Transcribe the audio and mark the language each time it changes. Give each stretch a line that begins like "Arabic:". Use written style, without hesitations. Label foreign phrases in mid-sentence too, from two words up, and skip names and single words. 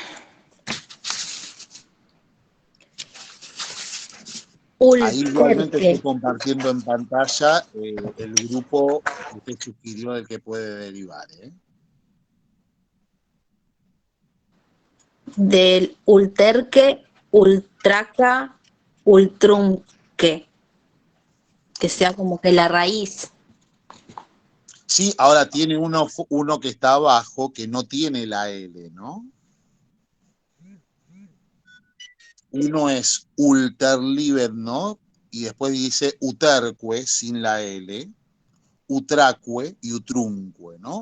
Spanish: Ahí igualmente ulterque, estoy compartiendo en pantalla el grupo que usted sugirió del que puede derivar. del
Latin: ulterque, ultraca, ultrunque,
Spanish: que sea como que la raíz. Sí, ahora tiene uno que está abajo que no tiene la L, ¿no? Uno es ulterliber, ¿no? Y después dice uterque sin la L, utraque y utrunque, ¿no?